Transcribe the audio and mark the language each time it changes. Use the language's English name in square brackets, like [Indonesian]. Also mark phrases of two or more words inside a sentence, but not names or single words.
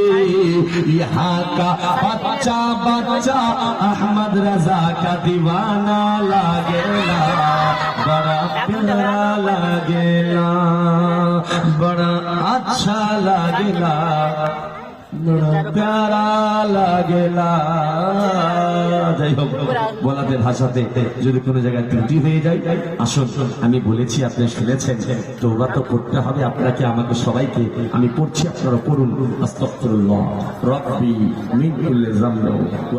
[Bhojpuri] यहाँ का बच्चा बच्चा अहमद रजा का दीवाना लागेला, बड़ा प्यारा लागेला, बड़ा अच्छा लागेला, बड़ा प्यारा लागेला। [Bangla] যাই হোক, বলাতে ভাষাতে যদি কোনো জায়গায় ত্রুটি হয়ে যায়, আসুন, আমি বলেছি আপনি শুনেছেন, তওবা তো করতে হবে আপনাকে আমাকে সবাইকে। আমি পড়ছি, আপনারা পড়ুন। [Arabic] أستغفر الله ربي من كل ذنب.